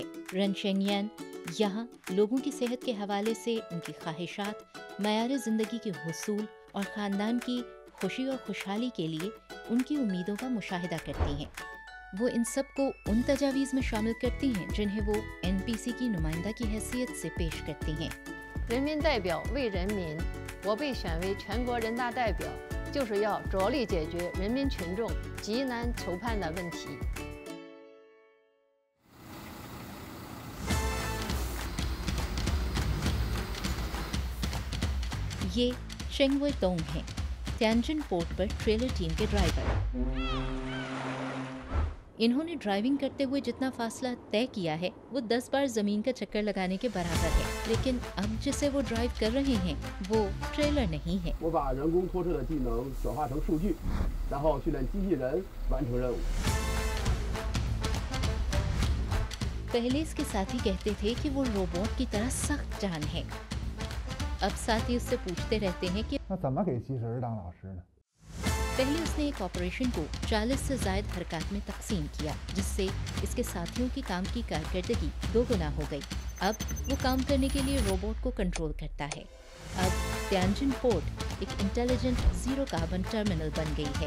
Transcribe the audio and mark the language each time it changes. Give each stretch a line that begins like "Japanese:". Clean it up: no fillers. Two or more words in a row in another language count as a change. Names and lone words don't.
Urdu: رون شینگ ین یہاں لوگوں کی صحت کے حوالے سے ان کی خواہشات، معیار زندگی کے حصول اور خاندان کی خوشی اور خوشحالی کے لیے ان کی امیدوں کا مشاہدہ کرتی ہیں. وہ ان سب کو ان تجاویز میں شامل کرتی ہیں جنہیں وہ NPC کی نمائندہ کی حیثیت سے پیش کرتی ہیں.
Chinese: 人民代表为人民，我被选为全国人大代表，就是要着力解决人民群众急难愁盼的问题。
Urdu: یہ شینگ وے ڈونگ ہیں، تیانجن پورٹ پر
English: trailer team
Urdu: کے ڈرائیور. انہوں نے ڈرائیونگ کرتے ہوئے جتنا فاصلہ طے کیا ہے وہ 10 بار زمین کا چکر لگانے کے برابر ہے. لیکن اب جسے وہ ڈرائیو کر رہے ہیں وہ ٹریلر نہیں ہے.
Chinese: 我把人工拖车的技能转化成数据，然后训练机器人完成任务。
Urdu: پہلے اس کے ساتھی کہتے تھے کہ وہ روبوٹ کی طرح سخت جان ہے. اب ساتھی اس سے پوچھتے رہتے ہیں کہ
Chinese: 那怎么给机器人当老师呢？
Urdu: پہلے اس نے ایک آپریشن کو 40 سے زائد حرکت میں تقسیم کیا جس سے اس کے ساتھیوں کی کام کی کارکردگی 2 گنا ہو گئی. اب وہ کام کرنے کے لیے روبوٹ کو کنٹرول کرتا ہے. اب تیانجن پورٹ ایک
English: intelligent zero carbon terminal
Urdu: بن گئی ہے.